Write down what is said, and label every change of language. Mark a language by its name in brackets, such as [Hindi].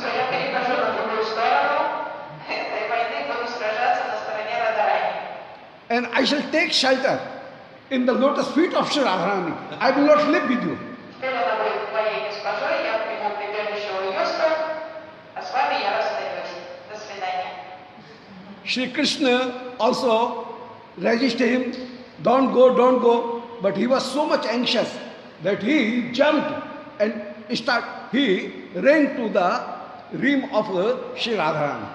[Russian] Все, я перехожу на другую сторону этой войны, буду сражаться на стороне Радарани. [English] And I shall take shelter in the lotus feet of Sri Radharani. I will not live with you. [Russian] Теперь она будет моей госпожой, я приму прибежище у ее стоп, а с вами я расстаюсь. До свидания. [English] Sri Krishna also resisted him, don't go, but he was so much anxious that he jumped and he ran to the rim of Sri Radharani.